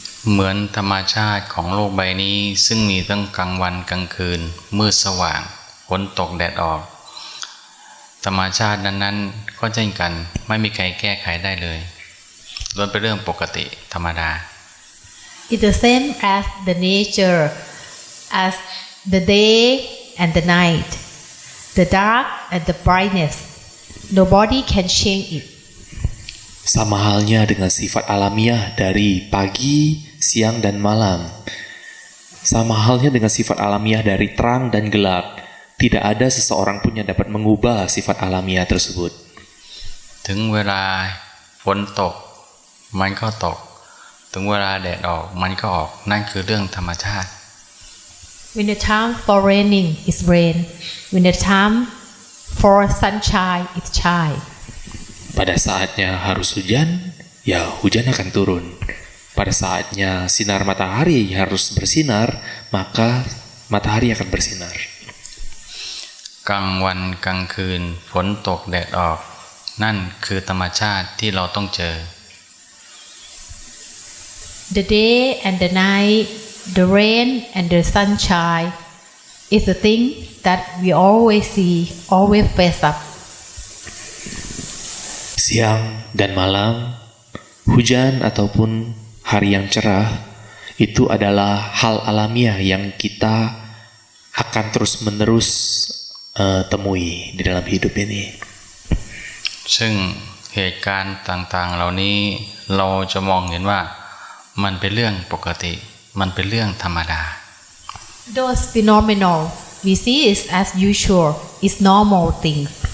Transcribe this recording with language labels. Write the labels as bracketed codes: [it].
[th] เหมือนธรรมชาติของโลกใบนี้ซึ่งมีทั้งกลางวันกลางคืนมืดสว่างฝนตกแดดออกธรรมชาตินั้นๆก็เช่นกันไม่มีใครแก้ไขได้เลยล้วนเป็นเรื่องปกติธรรมดา [en] It's the same as the nature, as the day and the night, the dark and the brightness. Nobody can change it. [id] Sama halnya dengan sifat alamiah dari pagi, siang, dan malam. Sama halnya dengan sifat alamiah dari terang dan gelap. Tidak ada seseorang pun yang dapat mengubah sifat alamiah tersebut. [th] ถึงเวลาฝนตกมันก็ตกถึงเวลาแดดออกมันก็ออกนั่นคือเรื่องธรรมชาติ [en] When the time for raining is rain. When the time for sunshine is shine. [id] Pada saatnya harus hujan, ya hujan akan turun. Pada saatnya sinar matahari harus bersinar, maka matahari akan bersinar. [th] กลางวันกลางคืนฝนตกแดดออกนั่นคือธรรมชาติที่เราต้องเจอ [en] The day and the night, the rain and the sunshine is the thing that we always see, always face up. [id] Siang dan malam, hujan ataupun hari yang cerah, itu adalah hal alamiah yang kita akan terus-menerus temui di dalam hidup ini. [th] ซึ่งเหตุการณ์ต่างๆเหล่านี้เราจะมองเห็นว่ามันเป็นเรื่องปกติมันเป็นเรื่องธรรมดา [en] Those phenomena we see is as usual, is normal things.